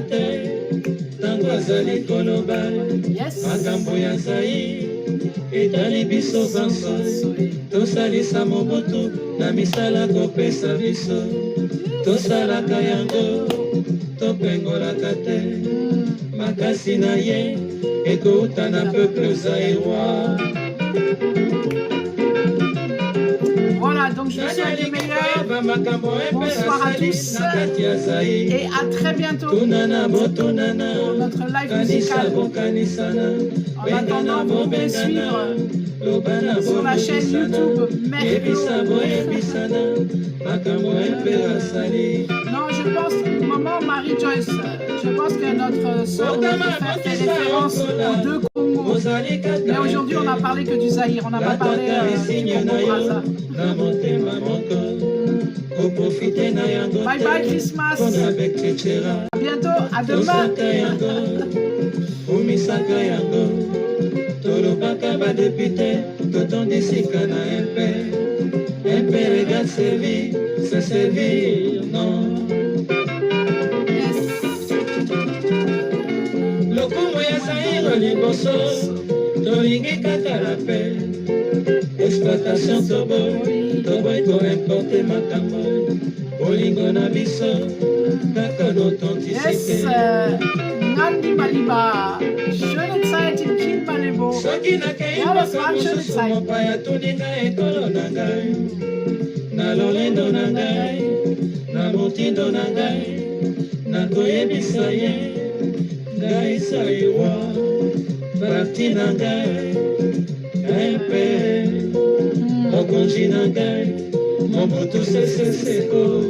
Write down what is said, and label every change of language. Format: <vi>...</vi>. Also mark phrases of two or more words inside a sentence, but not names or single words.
<ln>te tango azali koloba makambo ya zai etali biso banso tosalisa mobutu na misala kopesa biso tosalaka yango topengolaka te makasi na ye ekouta na</ln> <fr>peuple zaïrois. Voilà, donc je vous souhaite le meilleur. Bonsoir à tous et à très bientôt pour notre live musical. En attendant, vous pouvez suivre sur la chaîne YouTube Merclo. Non, je pense, maman Marie-Joyce, je pense que notre soeur fait référence aux deux Congos. Mais aujourd'hui, on n'a parlé que du Zaïre, on n'a pas parlé du Congo-Brazza. Bye bye Christmas. À bientôt, à demain.</fr> <ln>Tolobaka ba député, totondisika na MP</ln> <fr>regarde servir, c'est servir, non.</fr> <ln>Lokumu ya Zaïre liboso, tolingi kaka</ln> <fr>la paix.</fr> <ln>exploitation toboy koimporte makambo bolingo na biso kaka</ln> <en>Yes,</en> <fr>d'authenticité</fr> <ln>Nandi Maliba,</ln> <de>schöne Zeit in Kinbalebo.</de> <ln>soki nakei</ln> <de>Ja, das</de> <ln>mboka</ln> <de>war eine schöne</de> <ln>mosusu</ln> <de>Zeit.</de> <ln>mopaya atuni ngai ekolo na ngai na lolendo na ngai na motindo na ngai nakoyebisa ye ngai saiwa parti na ngai ngai mpe mokonzi na ngai mobutu seseseko</ln>